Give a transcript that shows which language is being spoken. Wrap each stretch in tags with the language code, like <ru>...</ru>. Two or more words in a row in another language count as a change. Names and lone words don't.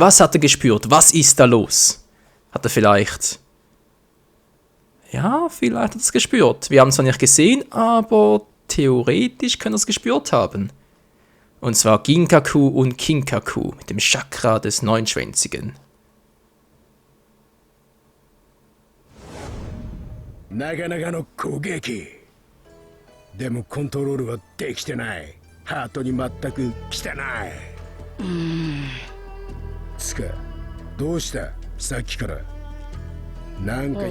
<de>Was hat er gespürt? Was ist da los? Hat er vielleicht... Ja, vielleicht hat er es gespürt. Wir haben es zwar nicht gesehen, aber theoretisch können wir es gespürt haben. Und zwar Ginkaku und Kinkaku mit dem Chakra des Neunschwänzigen.</de> <ja>なかなかの攻撃でもコントロールはできてない。ハートに全く来てない。つかどうしたさっきからなんか、</ja>